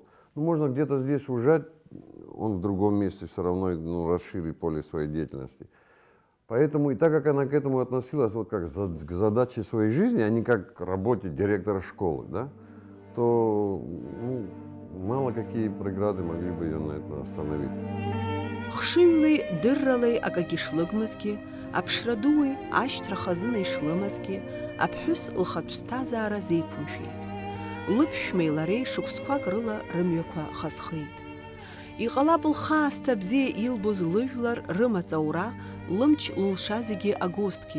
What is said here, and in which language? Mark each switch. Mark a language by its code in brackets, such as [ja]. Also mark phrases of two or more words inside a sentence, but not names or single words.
[ru] Можно где-то здесь ужать, он в другом месте все равно расширит поле своей деятельности. Поэтому, и так как она к этому относилась вот как к задаче своей жизни, а не как к работе директора школы, да, то мало какие преграды могли бы ее на это остановить. [ab] Хшыҩлеи дырралеи акагьы шлыгмызгьы, аԥшра дуи ашьҭра хазына ишлымазгьы, аԥҳәыс лхатә ԥсҭазаара зеиқәымшәеит. Лыԥшәмеи лареи шықәсқәак рыла рымҩақәа хазхеит. Иҟалап лхаасҭа бзиа илбоз лыжәлар рымаҵаура лымч лылша зегьы агозҭгьы.